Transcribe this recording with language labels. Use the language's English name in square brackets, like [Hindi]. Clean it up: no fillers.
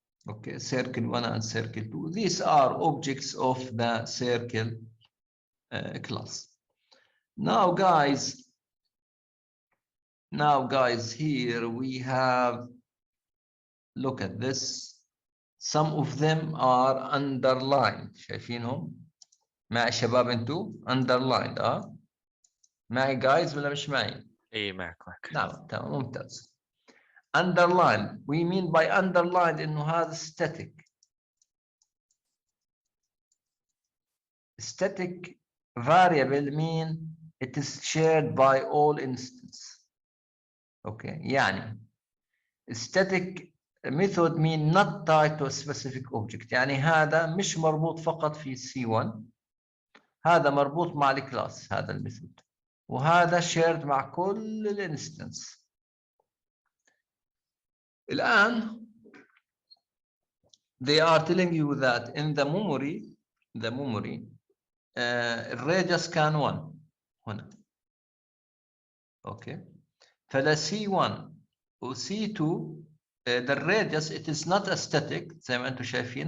[English] Okay, circle 1 and circle 2. These are objects of the circle class. Now guys, here we have, look at this. Some of them are underlined. [Arabic] شايفينهم؟ معي شباب انتو؟ underlined. معي guys ولا مش معي؟ اي معك. نعم تمام ممتاز. [English] Underline, we mean by underlined [Arabic] إنه هذا [English] static. Static variable mean it is shared by all instances. Okay, [Arabic] يعني [English] static method mean not tied to a specific object. [Arabic] يعني هذا مش مربوط فقط في C1، هذا مربوط مع الكلاس هذا الميثود، وهذا shared مع كل الانستنس. الآن [English] they are telling you that in the memory [Arabic] الراديوس كان 1 هنا. اوكي، فلا C1 و C2 [English] the radius it is not a static [Arabic] زي ما انتم شايفين.